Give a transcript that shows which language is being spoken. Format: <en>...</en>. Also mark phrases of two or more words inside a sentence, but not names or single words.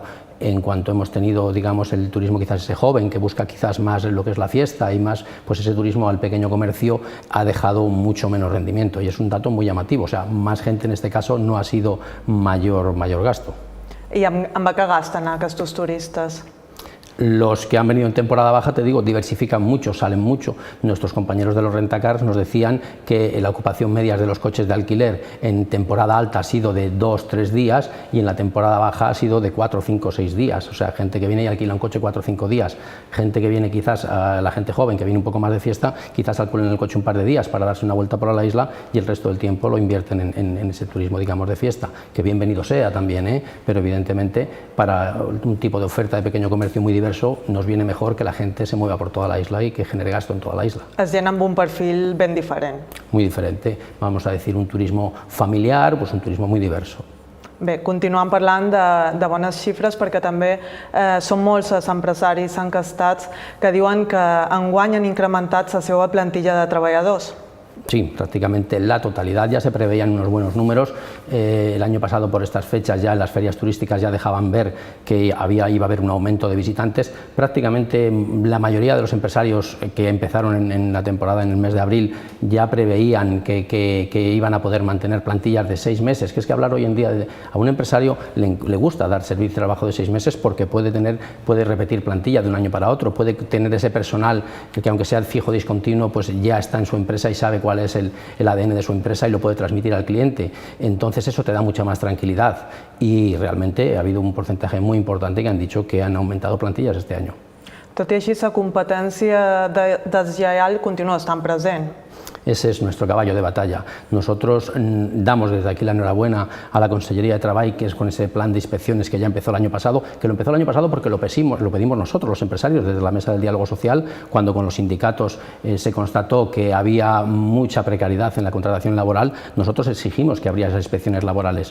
<es>En cuanto hemos tenido, digamos, el turismo quizás ese joven que busca quizás más lo que es la fiesta y más, pues ese turismo al pequeño comercio ha dejado mucho menos rendimiento y es un dato muy llamativo, o sea, más gente en este caso no ha sido mayor gasto.</es> <ca>I amb què gasten aquests turistes?</ca> <es>Los que han venido en temporada baja, te digo, diversifican mucho, salen mucho. Nuestros compañeros de los rentacars nos decían que la ocupación media de los coches de alquiler en temporada alta ha sido de 2-3 días y en la temporada baja ha sido de 4, 5, 6 días. O sea, gente que viene y alquila un coche 4 o 5 días. Gente que viene quizás, la gente joven que viene un poco más de fiesta, quizás alquilen el coche un par de días para darse una vuelta por la isla y el resto del tiempo lo invierten en ese turismo, digamos, de fiesta. Que bienvenido sea también, pero evidentemente para un tipo de oferta de pequeño comercio muy diverso inverso nos viene mejor que la gente se mueva por toda la isla y que genere gasto en toda la isla.</es> <ca>És gent amb un perfil ben diferent.</ca> <es>Muy diferente, vamos a decir un turismo familiar, pues un turismo muy diverso.</es> <ca>Bé, continuant parlant de bones xifres, perquè també són molts els empresaris encastats que diuen que enguany han incrementat la seva plantilla de treballadors.</ca> <es>Sí, prácticamente la totalidad, ya se preveían unos buenos números. El año pasado por estas fechas ya en las ferias turísticas ya dejaban ver que iba a haber un aumento de visitantes. Prácticamente la mayoría de los empresarios que empezaron en la temporada en el mes de abril ya preveían que iban a poder mantener plantillas de 6 meses, que es que hablar hoy en día a un empresario le gusta dar servicio de trabajo de 6 meses porque puede repetir plantilla de un año para otro, puede tener ese personal que aunque sea fijo discontinuo pues ya está en su empresa y sabe cuál es el ADN de su empresa y lo puede transmitir al cliente. Entonces eso te da mucha más tranquilidad y realmente ha habido un porcentaje muy importante que han dicho que han aumentado plantillas este año.</es> <ca>Tot i així, la competència deslleial continua estant present.</ca> <es>Ese es nuestro caballo de batalla. Nosotros damos desde aquí la enhorabuena a la Consellería de Trabajo, que es con ese plan de inspecciones que ya empezó el año pasado, que lo empezó el año pasado porque lo pedimos nosotros, los empresarios, desde la Mesa del Diálogo Social, cuando con los sindicatos se constató que había mucha precariedad en la contratación laboral, nosotros exigimos que habría esas inspecciones laborales.</es>